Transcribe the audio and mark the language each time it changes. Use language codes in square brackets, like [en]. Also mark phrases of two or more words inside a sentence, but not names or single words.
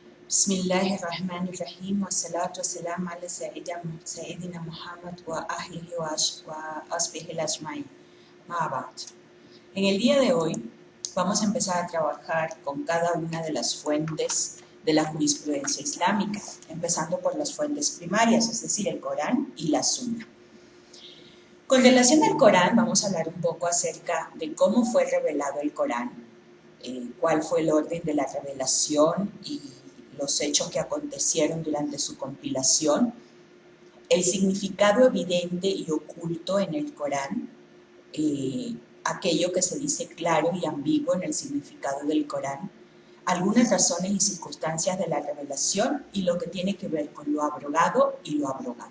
[ar] بسم الله الرحمن الرحيم. والصلاة والسلام على سيدنا محمد وأهله وأصحابه أجمعين. [es] En el día de hoy vamos a empezar a trabajar con cada una de las fuentes de la jurisprudencia islámica, empezando por las fuentes primarias, es decir, el Corán y la Sunna. Con relación al Corán, vamos a hablar un poco acerca de cómo fue revelado el Corán, cuál fue el orden de la revelación y los hechos que acontecieron durante su compilación, el significado evidente y oculto en el Corán, aquello que se dice claro y ambiguo en el significado del Corán, algunas razones y circunstancias de la revelación y lo que tiene que ver con lo abrogado y lo abrogador.